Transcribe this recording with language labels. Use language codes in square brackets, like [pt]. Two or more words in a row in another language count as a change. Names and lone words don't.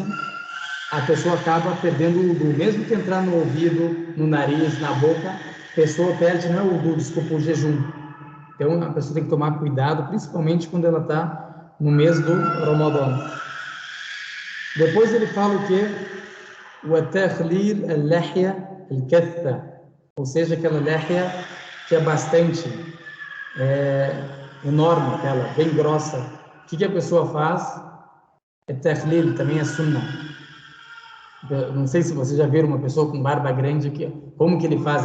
[pt] A pessoa acaba perdendo o wudu, mesmo que entrar no ouvido, no nariz, na boca, a pessoa perde, não é o wudu, desculpa, o jejum. Então, a pessoa tem que tomar cuidado, principalmente quando ela está no mês do Ramadã. Depois ele fala o quê? [ar] وَتَخْلِيلَ اللَّحْيَ الْكَثَّةِ, [pt] ou seja, aquela lehia que é bastante enorme, aquela, bem grossa. O que a pessoa faz? É takhlil, também é sunnah. Não sei se vocês já viram uma pessoa com barba grande, como que ele faz?